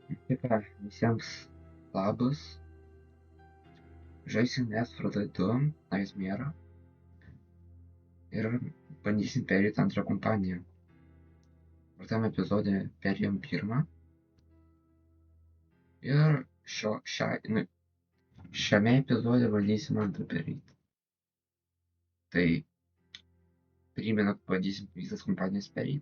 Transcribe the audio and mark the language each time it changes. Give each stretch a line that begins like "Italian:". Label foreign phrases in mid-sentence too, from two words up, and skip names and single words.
Lithuanian: Tai ką, visiems labas. Žaisim Net for the 2, Nightmare. Ir bandysim perėti antrą kompaniją. Praeitam epizode perėjom pirmą. Ir šiame epizode bandysim antrą perėti. Tai primenu, kad bandysim visas kompanijas perėti.